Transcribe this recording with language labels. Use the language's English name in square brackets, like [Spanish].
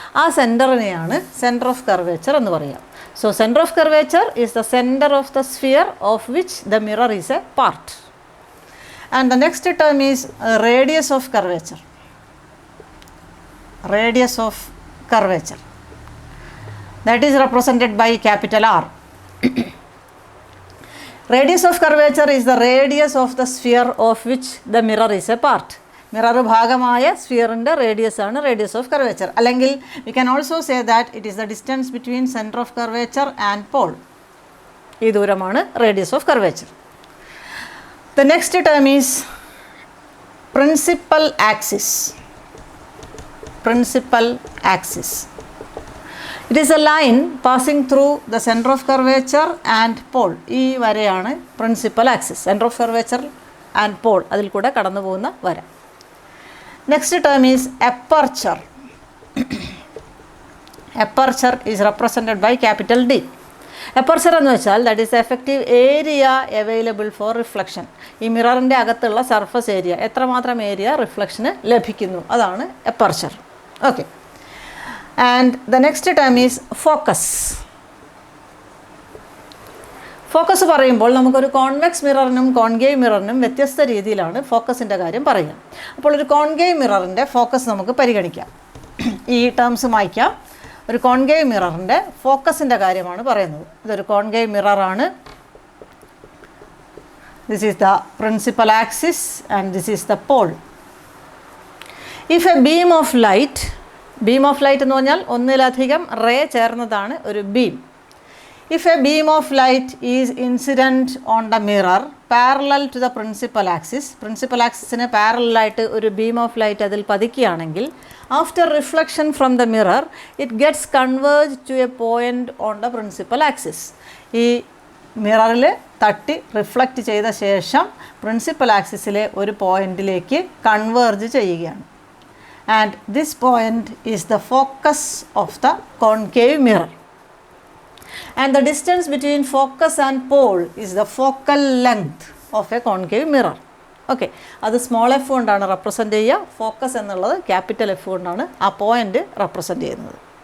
[Malayalam] ആ സെൻറ്ററിനെയാണ് centre of curvature എന്ന് പറയുക. [English] So centre of curvature is the centre of the sphere of which the mirror is a part. And the next term is radius of curvature. Radius of curvature. That is represented by capital R. Radius of curvature is the radius of the sphere of which the mirror is a part. [Malayalam] Mirror ഭാഗമായ സ്ഫിയറിൻ്റെ radius ആണ് radius of curvature. അല്ലെങ്കിൽ [English] We can also say that it is the distance between centre of curvature and pole. [Malayalam] ഈ ദൂരമാണ് radius of curvature. [English] The next term is principal axis. Principal axis. It is a line passing through the centre of curvature and pole. [Malayalam] ഈ വരയാണ് principal axis. Centre of curvature and Paul, അതിൽ കൂടെ കടന്നു പോകുന്ന വര. [English] Next term is aperture. Aperture is represented by capital D. Aperture [Malayalam] എന്ന് വെച്ചാൽ [English] That is effective area available for reflection. [Malayalam] ഈ മിററിൻ്റെ അകത്തുള്ള സർഫസ് ഏരിയ, എത്രമാത്രം ഏരിയ റിഫ്ലക്ഷന് ലഭിക്കുന്നു, അതാണ് aperture. Okay. [English] And the next term is focus. [Malayalam] Focus പറയുമ്പോൾ നമുക്കൊരു കോൺവെക്സ് മിററിനും കോൺകേവ് മിററിനും വ്യത്യസ്ത രീതിയിലാണ് ഫോക്കസിൻ്റെ കാര്യം പറയുക. അപ്പോൾ ഒരു കോൺകേവ് മിററിൻ്റെ ഫോക്കസ് നമുക്ക് പരിഗണിക്കാം. ഈ ടേംസ് മായ്ക്കാം. ഒരു കോൺകേവ് മിററിൻ്റെ ഫോക്കസിൻ്റെ കാര്യമാണ് പറയുന്നത്. ഇതൊരു concave മിററാണ്. [English] This is the principal axis and this is the pole. If a beam of light [Malayalam] എന്ന് പറഞ്ഞാൽ ഒന്നിലധികം റേ ചേർന്നതാണ് ഒരു beam. [English] If a beam of light is incident on the mirror parallel to the principal axis, [Malayalam] principal axisന് parallel ആയിട്ട് ഒരു beam of light അതിൽ പതിക്കുകയാണെങ്കിൽ [English] after reflection from the mirror it gets converged to a point on the principal axis. [Malayalam] ഈ മിററിൽ തട്ടി reflect ചെയ്ത ശേഷം principal ആക്സിസിലെ ഒരു പോയിന്റിലേക്ക് converge ചെയ്യുകയാണ്. [English] And this point is the focus of the concave mirror. And the distance between focus and pole is the focal length of a concave mirror. [Malayalam] Okay, അത് small F കൊണ്ടാണ് represent ചെയ്യുക. Focus എന്നുള്ളത് capital F കൊണ്ടാണ് ആ point represent ചെയ്യുന്നത്.